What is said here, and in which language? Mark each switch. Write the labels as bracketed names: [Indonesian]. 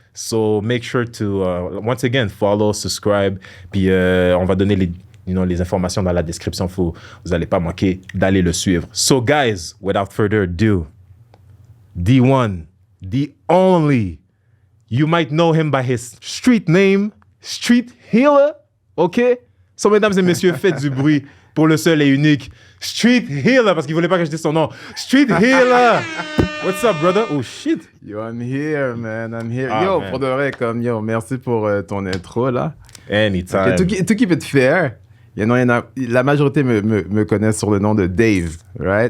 [English] So make sure to, once again, follow, subscribe, [French] puis on va donner les informations dans la description. Vous n'allez pas manquer d'aller le suivre. [English] So, guys, without further ado, D1, the only, you might know him by his street name, Street Healer, OK? [French] So, mesdames et messieurs, faites du bruit pour le seul et unique Street Healer, parce qu'il ne voulait pas que je dise son nom. [English] Street Healer! What's up, brother? Oh, shit! Yo, I'm here, man. I'm here. Ah, yo, man. [French] pour de vrai, merci pour ton intro, là. [English] Anytime. Okay, to keep it fair, [French] la majorité me connaissent sur le nom de Dave, [English] right?